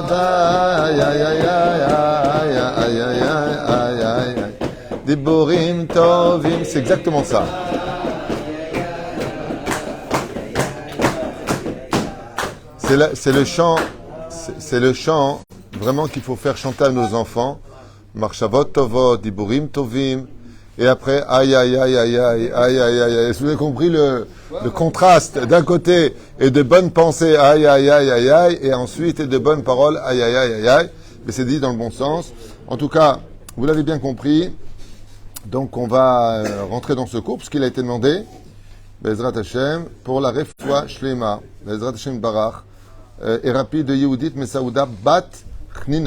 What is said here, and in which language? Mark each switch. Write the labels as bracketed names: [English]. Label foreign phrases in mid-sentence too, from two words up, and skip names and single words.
[Hebrew] Aïe, aïe, aïe, aïe, aïe, aïe, aïe, aïe, aïe. דיבורים טובים. [French] C'est exactement ça. C'est le chant. C'est le chant vraiment qu'il faut faire chanter à nos enfants. [Hebrew] מחשבות טובות, דיבורים טובים. [French] Et après, aïe, aïe, aïe, aïe, aïe, aïe, aïe, aïe. Est-ce que vous avez compris le contraste d'un côté et de bonnes pensées, aïe, aïe, aïe, aïe, aïe, et ensuite et de bonnes paroles, aïe, aïe, aïe, aïe, aïe. Mais c'est dit dans le bon sens. En tout cas, vous l'avez bien compris. Donc on va rentrer dans ce cours, puisqu'il a été demandé, [Hebrew] בעזרת השם, [French] pour la [Hebrew] רפואה שלמה, בעזרת השם ברוך, [French] et rapide de Yehudit Mesaouda Bat Chnina.